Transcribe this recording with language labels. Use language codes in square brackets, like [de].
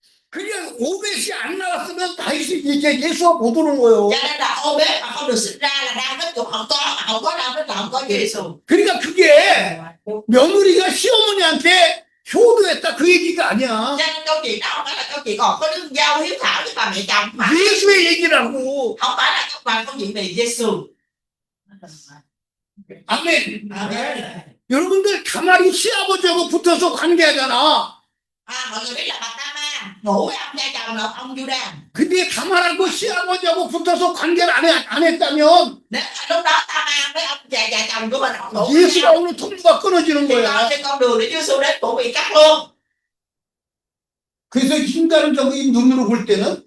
[ko] 그냥 오벳이 안 나왔으면 다윗이 이제 예수가 못 오는 거예요. [vi] cho nên là Obed mà không được sinh ra là David cũng không có, mà không có David là không có Chúa Giêsu. [ko] 그러니까 그게 며느리가 시어머니한테 효도했다 그 얘기가 아니야. [vi] Cho nên câu chuyện đó không phải là câu chuyện còn có đứa giao hiếu thảo với bà mẹ chồng mà [ko] 예수의 얘기라고. [vi] không phải là câu chuyện về Giêsu. [ko] 아멘. [vi] Amen. [ko] 여러분들 가만히 시아버지하고 붙어서 관계하잖아. [vi] Mọi người biết là bà Tama ngủ với ông cha chồng là ông Juda. [ko] 근데 가만하고 시아버지하고 붙어서 관계를 안 했다면 [vi] Nếu mà lúc đó Tama với ông cha chồng của mình không ngủ với [ko] 예수가 [vi] nhau [ko] 오늘 통로가 끊어지는 [vi] thì [ko] 거야. [vi] trên con đường để Chúa Giêsu đến cũng bị cắt luôn. [ko] 그래서 인간적인 눈으로 볼 때는